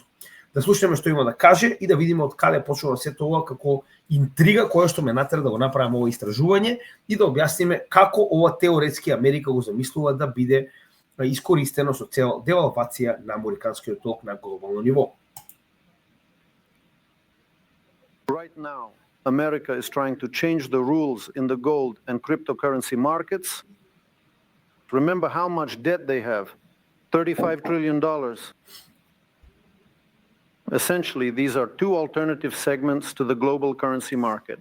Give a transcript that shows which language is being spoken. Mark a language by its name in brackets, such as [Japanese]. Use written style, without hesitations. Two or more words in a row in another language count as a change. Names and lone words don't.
[Macedonian] Да слушнеме што има да каже и да видиме од каде почнува сето ова како интрига која што ме натера да го направам ова истражување и да објасниме како ова теоретски Америка го замислува да биде искористено со цел девалвација на американскиот долг на глобално ниво. [English] Right now, America is trying to change the rules in the gold and cryptocurrency markets. Remember how much debt they have, $35 trillion. Essentially, these are two alternative segments to the global currency market.